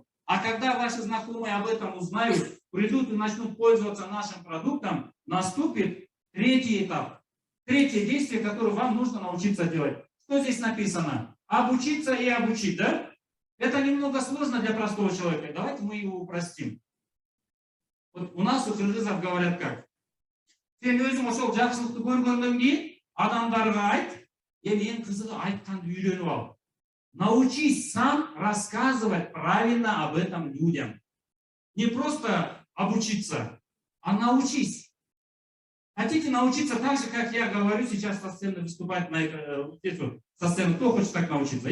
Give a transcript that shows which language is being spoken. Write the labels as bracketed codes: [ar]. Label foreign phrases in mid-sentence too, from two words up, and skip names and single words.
[ru] А когда ваши знакомые об этом узнают, придут и начнут пользоваться нашим продуктом, наступит третий этап. Третье действие, которое вам нужно научиться делать. Что здесь написано? Обучиться и обучить, да? Это немного сложно для простого человека. Давайте мы его упростим. Вот у нас у кыргызов говорят как? [ky] Сен өзүң ошол жакшылыкты көргөндөн кийин адамдарга айт, эң кызыгы айтканды үйрөнүп ал. [ru] Научись сам рассказывать правильно об этом людям. Не просто обучиться, а научись. Хотите научиться так же, как я говорю сейчас со сцены выступать со сцены? Кто хочет так научиться?